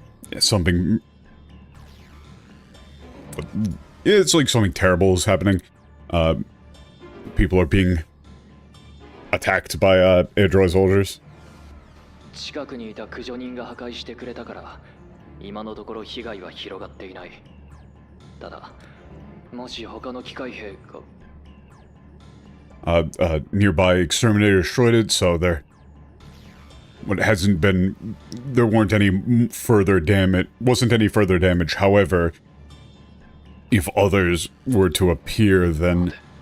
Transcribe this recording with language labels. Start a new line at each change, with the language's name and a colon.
English: Yeah, something... It's like something terrible is happening. People are being attacked by android soldiers.
Japanese: 近くにいた駆除人が破壊してくれたから今のところ被害は広がっていない。ただもし他の機械兵が
English: nearby exterminator destroyed it, so there weren't any further damage. Wasn't any further damage. However, if others were to appear, then...